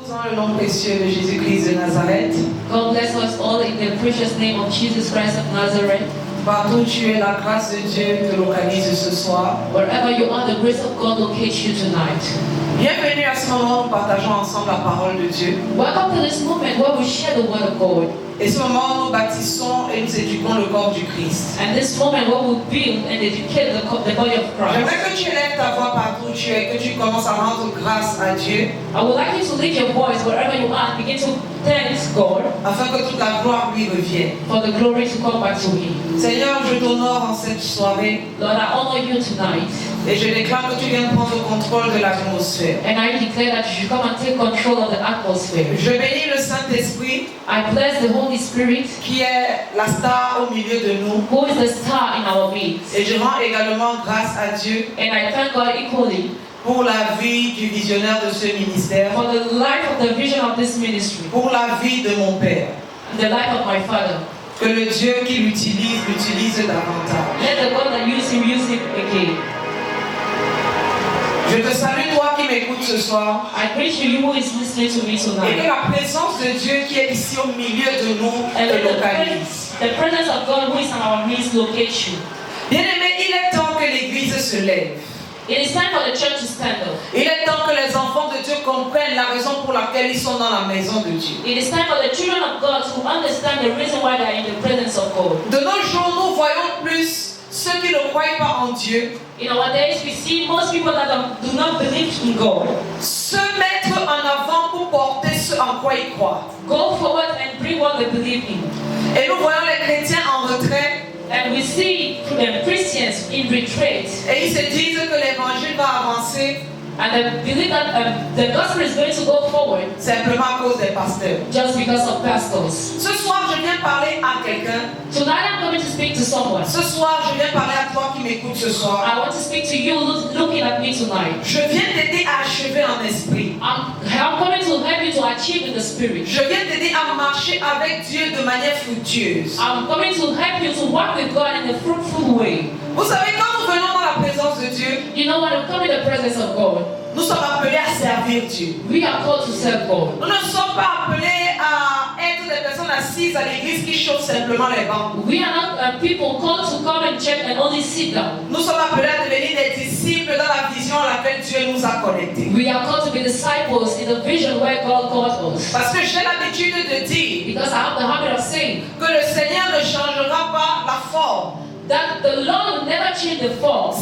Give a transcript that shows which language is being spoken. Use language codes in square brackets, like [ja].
[fr] le nom précieux de Jésus-Christ de Nazareth. [en] God bless us all in the precious name of Jesus Christ of Nazareth. [fr] Partout où tu es, la grâce de Dieu te localise ce soir. [en] Wherever you are, the grace of God locates you tonight. [fr] Bienvenue à ce moment où nous partageons ensemble la parole de Dieu. [en] Welcome to this moment where we share the word of God. [fr] Et ce moment où nous bâtissons et nous éduquons le corps du Christ. [en] And this moment where we build and educate the body of Christ. [fr] J'aimerais que tu élèves ta voix partout où tu es, que tu commences à rendre grâce à Dieu. [en] I would like you to lift your voice wherever you are and begin to thank God [fr] Afin que toute la gloire lui revienne. [en] for the glory to come back to Him. [fr] Seigneur, je t'honore en cette soirée. [en] Lord, I honor you tonight. [fr] Et je déclare que tu viens prendre le contrôle de l'atmosphère. [en] And I declare that you should come and take control of the atmosphere. [fr] Je bénis le Saint-Esprit [en] I bless the Holy Spirit, [fr] qui est la star au milieu de nous. [en] who is the star in our midst. [fr] Et je rends également grâce à Dieu [en] And I thank God equally [fr] pour la vie du visionnaire de ce ministère, [en] for the life of the vision of this ministry, [fr] pour la vie de mon Père. [en] and the life of my Father. [fr] Que le Dieu qui l'utilise davantage. [en] Let the God that use him again. [fr] Je te salue toi qui m'écoutes ce soir. [en] I greet you who is listening to me [fr] Et que [en] tonight. [fr] la présence de Dieu qui est ici au milieu de nous [en] And [fr] te [en] let [fr] localise. [en] the presence of God who is in our midst locate you. [fr] Bien-aimé, il est temps que l'Église se lève. [en] It is time for the church to stand up. [fr] Il est temps que les enfants de Dieu comprennent la raison pour laquelle ils sont dans la maison de Dieu. [en] It is time for the children of God to understand the reason why they are in the presence of God. [fr] De nos jours, nous voyons plus ceux qui ne croient pas en Dieu [en] In our days, we see most people that do not believe in God [fr] se mettre en avant pour porter ce en quoi ils croient. [en] go forward and bring what they believe in. [fr] Et nous voyons les chrétiens en retrait [en] And we see Christians in retreat, [fr] et ils se disent que l'évangile va avancer [en] and they believe that the gospel is going to go forward [fr] simplement à cause des pasteurs. [en] just because of pastors. [fr] Ce soir, je viens parler à quelqu'un. [en] Tonight I'm going to speak to someone. [fr] Ce soir, je viens parler à toi qui m'écoutes ce soir. [en] I want to speak to you looking at me tonight. [fr] Je viens t'aider à achever en esprit. [en] I'm coming to help you to achieve in the spirit. [fr] Je viens t'aider à marcher avec Dieu de manière fructueuse. [en] I'm coming to help you to work with God in a fruitful way. [fr] Vous savez, quand nous venons dans la présence de Dieu, [en] You know, when we come in the presence of God, [fr] nous sommes appelés à servir Dieu. [en] we are called to serve God. [fr] Nous ne sommes pas appelés à être des personnes assises à l'église qui chauffent simplement les bancs. [en] We are not people called to come and check and only sit down. [fr] Nous sommes appelés à devenir des disciples dans la vision à laquelle Dieu nous a connectés. [en] We are called to be disciples in the vision where God called us. [fr] Parce que j'ai l'habitude de dire [en] Because I have the habit of saying [fr] que le Seigneur ne changera pas la forme [en] that the Lord will never change the form